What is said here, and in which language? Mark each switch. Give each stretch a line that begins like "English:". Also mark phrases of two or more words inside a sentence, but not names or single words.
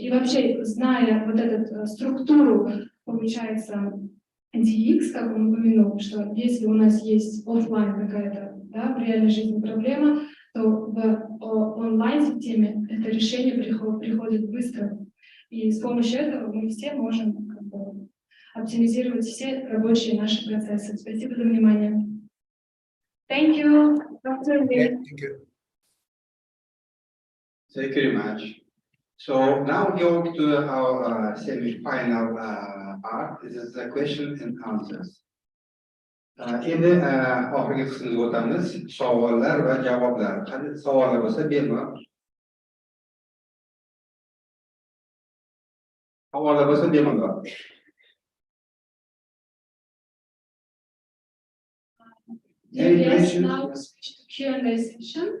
Russian: И вообще, зная вот эту структуру, получается, DX, как он упомянул, что если у нас есть офлайн какая-то, да, в реальной жизни проблема, то в онлайн-системе это решение приходит быстро. И с помощью этого мы все можем оптимизировать все рабочие наши процессы. Спасибо за внимание.
English: Thank you, Dr. Lee. Thank you. Thank you very much. So now we go to our semi-final part. This is the question and answers.
Uzbek: Endi oxirgi qismga o'tamiz. Savollar va javoblar. Qanday savollar bo'lsa berma. Savollar bo'lsa berma.
English: Yes, now switch to Q&A session.